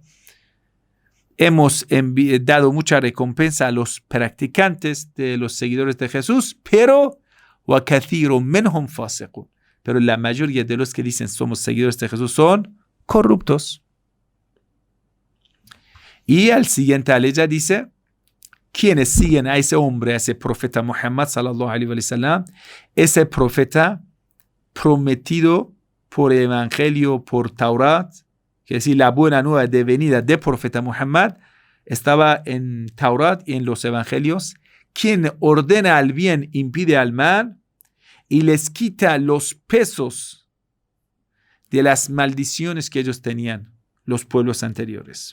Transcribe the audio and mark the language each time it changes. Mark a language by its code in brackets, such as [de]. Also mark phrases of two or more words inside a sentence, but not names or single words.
[es] Hemos dado mucha recompensa a los practicantes, de los seguidores de Jesús, pero la mayoría de los que dicen somos seguidores de Jesús son corruptos. Y al siguiente aleya dice, quienes siguen a ese hombre, a ese profeta Muhammad [ar] صلى الله عليه وسلم, [es] ese profeta prometido por el evangelio, por Taurat, quiere decir la buena nueva de venida del profeta Muhammad, estaba en Taurat y en los evangelios. Quien ordena al bien impide al mal y les quita los pesos de las maldiciones que ellos tenían, los pueblos anteriores.